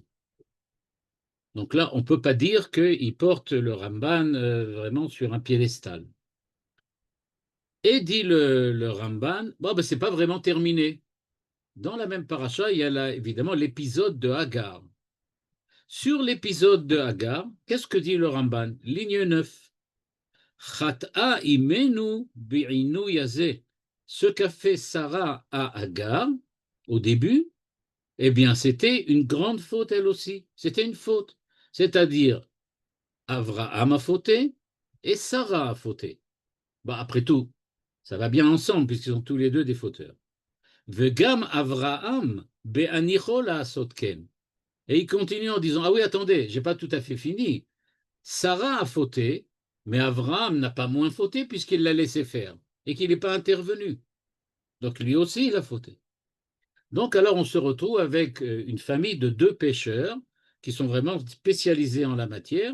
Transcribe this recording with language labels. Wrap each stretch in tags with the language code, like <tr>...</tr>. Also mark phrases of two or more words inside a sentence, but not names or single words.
<fr>Donc là, on ne peut pas dire qu'il porte le Ramban vraiment sur un piédestal. Et dit le Ramban, bon, ben, ce n'est pas vraiment terminé. Dans la même paracha, il y a là, évidemment l'épisode de Hagar. Sur l'épisode de Hagar, qu'est-ce que dit le Ramban? Ligne 9.</fr> <he>חטאה אמנו בעינוי הזה.</he> <fr>Ce qu'a fait Sarah à Hagar, au début, eh bien, c'était une grande faute elle aussi. C'était une faute. C'est-à-dire, Avraham a fauté et Sarah a fauté. Bah, après tout, ça va bien ensemble puisqu'ils sont tous les deux des fauteurs.</fr> <he>וגם אברהם בהניחו לעשות כן.</he> <fr>Et il continue en disant, ah oui, attendez, j'ai pas tout à fait fini. Sarah a fauté, mais Avraham n'a pas moins fauté puisqu'il l'a laissé faire et qu'il n'est pas intervenu. Donc lui aussi, il a fauté. Donc alors on se retrouve avec une famille de 2 pécheurs qui sont vraiment spécialisés en la matière.</fr>